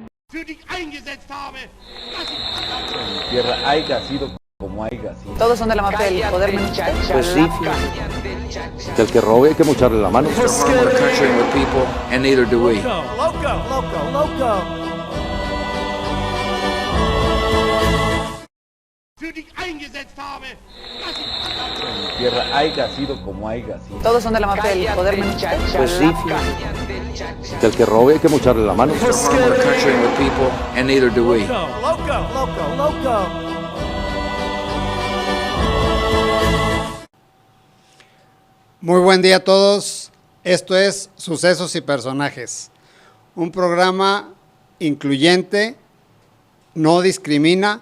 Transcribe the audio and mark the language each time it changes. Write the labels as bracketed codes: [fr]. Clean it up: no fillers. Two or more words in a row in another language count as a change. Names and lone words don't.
[de] für dich eingesetzt habe. [es] Tierra haya sido como haya sido. Todos son de la mafia del poder menos usted. Pues sí. Que el que robe hay que mocharle la mano. [en] Don't harm our country and our people, and neither do we. [de] Für dich eingesetzt habe. [es] Tierra haya sido como haya sido. Todos son de la mafia del poder menos usted. Pues sí. Que el que robe hay que mocharle la mano. [en] Don't harm our country and our people, and neither do we. [es] Muy buen día a todos. Esto es Sucesos y Personajes, un programa incluyente, no discrimina.